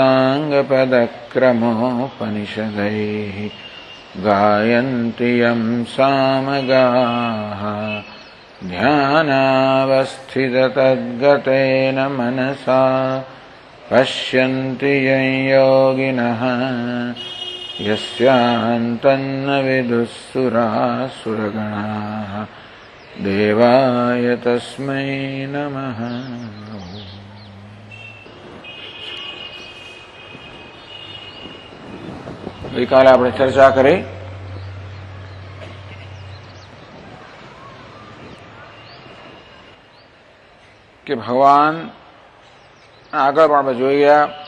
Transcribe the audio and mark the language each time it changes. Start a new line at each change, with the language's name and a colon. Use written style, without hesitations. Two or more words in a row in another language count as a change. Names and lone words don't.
Sanskrit: साङ्गपदक्रमोपनिषदैः गायन्ति यं सामगाः ध्यानावस्थिततद्गतेन मनसा पश्यन्ति यं योगिनः यस्यान्तन्न विदुःसुरासुरगणाः देवाय तस्मै नमः।
Gujarati: ગઈકાલે આપણે ચર્ચા કરી કે ભગવાન આગળ પણ આપણે જોઈ ગયા